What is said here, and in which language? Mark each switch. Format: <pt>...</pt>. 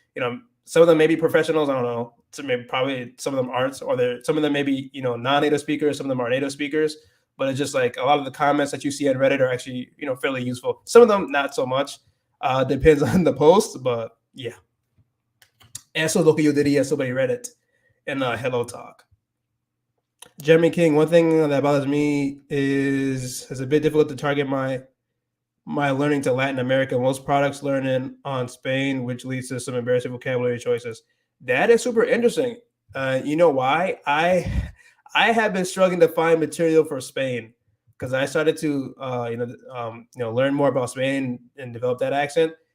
<en>Some of them may be professionals. I don't know. So maybe probably some of them aren't, or some of them may be non-native speakers. Some of them are native speakers. But it's just like a lot of the comments that you see on Reddit are actually fairly useful. Some of them not so much. Depends on the post, but yeah.</en> <es>Eso es lo que yo diría sobre Reddit and Hello Talk.</es> <en>Jeremy King, one thing that bothers me is it's a bit difficult to target my learning to Latin America. Most products learning on Spain, which leads to some embarrassing vocabulary choices. That is super interesting. You know why? I have been struggling to find material for Spain because I started to learn more about Spain and develop that accent.</en>